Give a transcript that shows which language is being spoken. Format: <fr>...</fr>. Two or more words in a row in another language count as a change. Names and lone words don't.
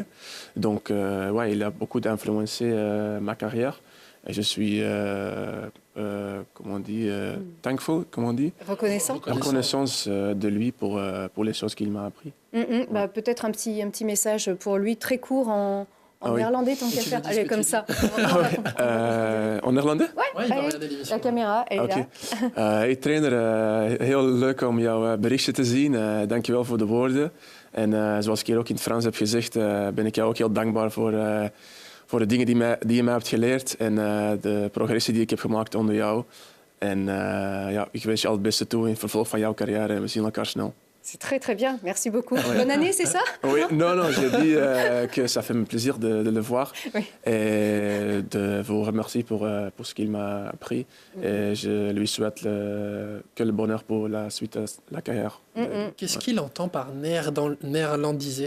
<fr>Donc ouais, il a beaucoup influencé ma carrière et je suis comment on dit thankful, comment on dit, Reconnaissant. reconnaissance de lui pour les choses qu'il m'a appris. Bah, peut-être un petit message pour lui, très court en Ah oui. néerlandais, tant qu'à tu faire. lui dis Allez, ce que comme tu ça. En néerlandais? Ouais, Ouais, il va allez, regarder l'émission. la caméra, elle est Oké. là.</fr> <nl>Hey trainer, heel leuk om jouw berichtje te zien. Dankjewel voor de woorden. En zoals ik hier ook in het Frans heb gezegd, ben ik jou ook heel dankbaar voor de dingen die je mij hebt geleerd en de progressie die ik heb gemaakt onder jou. En ja, ik wens je al het beste toe in het vervolg van jouw carrière en we zien elkaar snel.</nl> <fr>C'est très très bien, merci beaucoup. Bonne année, c'est ça? Oui, non, j'ai dit que ça fait plaisir de le voir Oui. et de vous remercier pour ce qu'il m'a appris. Et je lui souhaite que le bonheur pour la suite de la carrière. Qu'est-ce qu'il entend par néerlandisé?</fr>